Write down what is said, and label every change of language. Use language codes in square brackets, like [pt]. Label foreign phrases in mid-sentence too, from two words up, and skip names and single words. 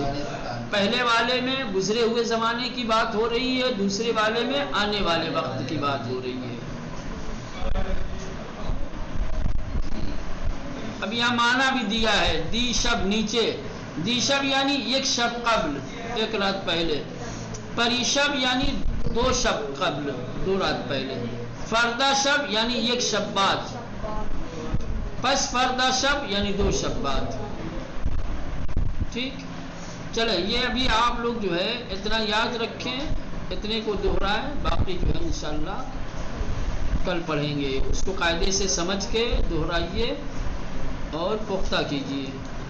[ur] پہلے والے میں گزرے ہوئے زمانے کی بات ہو رہی ہے، دوسرے والے میں آنے والے وقت کی بات ہو رہی ہے. اب یہاں معنی بھی دیا ہے. [fa] دی شب [ur] نیچے، [fa] دی شب [ur] یعنی [fa] ایک شب قبل، [ur] ایک رات پہلے. پریشب یعنی [fa] 2 شب قبل، [ur] 2 رات پہلے. [fa] فردہ شب [ur] یعنی [fa] ایک شب بعد. پس فردہ شب [ur] یعنی [fa] 2 شب بعد. [ur] ٹھیک؟ چلے یہ ابھی آپ لوگ جو ہے اتنا یاد رکھیں، اتنے کو دہرائیں، باقی جو ہے انشاءاللہ کل پڑھیں گے. اس کو قاعدے سے سمجھ کے دہرائیے اور پختہ کیجیے.